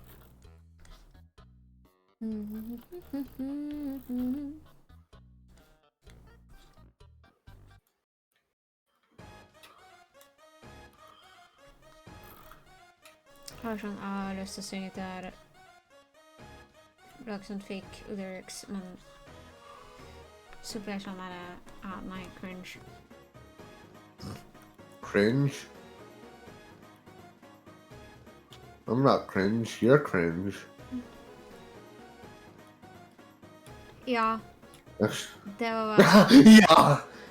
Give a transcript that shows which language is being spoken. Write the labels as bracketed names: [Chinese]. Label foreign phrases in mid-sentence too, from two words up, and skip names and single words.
[Norwegian] Jeg har sånn, jeg har lyst til å synge til her. Lage sånn [English] fake lyrics, [Norwegian] men så blir det sånn der, nei, cringe. Cringe? [English] I'm not cringe, you're cringe. [Norwegian] Ja, Ugh. det var bare... Ja!